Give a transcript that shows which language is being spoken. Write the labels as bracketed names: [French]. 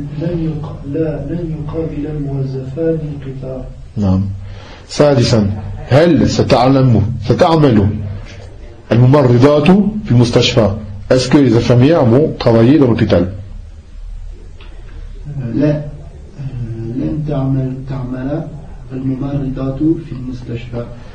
[Arabic] لن يقابل الموظفان القطار نعم سادسا هل ستعمل الممرضات في المستشفى [French] est-ce que les infirmières vont travailler dans l'hôpital [Arabic] لن تعمل الممرضات في المستشفى